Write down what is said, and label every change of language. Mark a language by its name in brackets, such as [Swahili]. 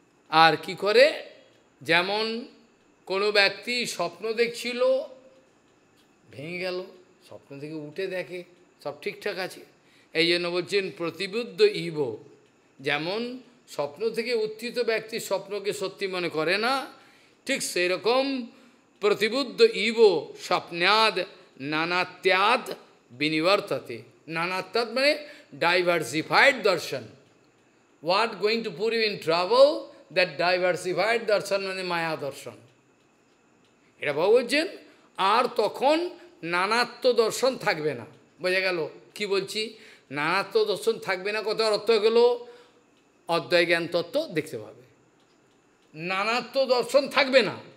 [Bangla] আর কি করে? যেমন কোনো ব্যক্তি স্বপ্ন দেখছিল, ভেঙে গেল, স্বপ্ন থেকে উঠে দেখে সব ঠিকঠাক আছে, এই জন্য বলছেন প্রতিবুদ্ধ ইব। যেমন স্বপ্ন থেকে উত্থিত ব্যক্তি স্বপ্নকে সত্যি মনে করে না, ঠিক সেই রকম [Sanskrit] প্রতিবুদ্ধ ইব স্বপ্নাদ নানাত্যাদ binivartate. [English] Nanattat means diversified darshan. What going to put you in trouble? That diversified darshan means maya darshan. [Bangla] এটা বাবা বলছেন, আর তখন নানাত্ব দর্শন থাকবে না। বোঝা গেল কি বলছি? নানাত্ব দর্শন থাকবে না, কত অর্থ গেল? অদ্বয় জ্ঞান তত্ত্ব দেখতে পাবে। নানাত্ব দর্শন থাকবে না।